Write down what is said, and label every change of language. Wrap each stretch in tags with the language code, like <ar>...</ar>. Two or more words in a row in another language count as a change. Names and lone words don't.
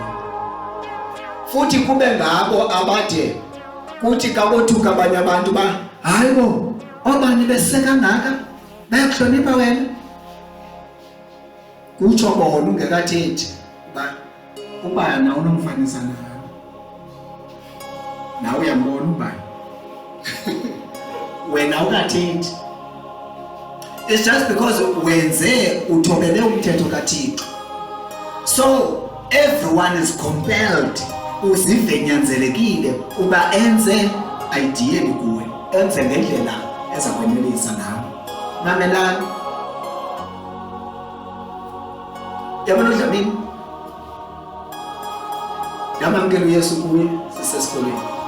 <xh>Futhi kube ngabo abade kuthi kabothuka abanye abantu ba hayibo obani beseka ngaka bayakuhlonipha wena. Kutsho bona ungekathethi uba ubani unomfanisa nawe. Nawe uyambona ubani. Wena ungathethi.</xh> <en>It's just because</en> <xh>wenze uthobele umthetho kaThixo.</xh> <en>So everyone is compelled</en> <xh>uzive nyanzelekile uba enze ideally kuwe. Enze ngendlela ezakwenelisa nawe. Mamelani. Yabona uDlamini. Yamamkela uYesu kuye sisesikoleni.</xh>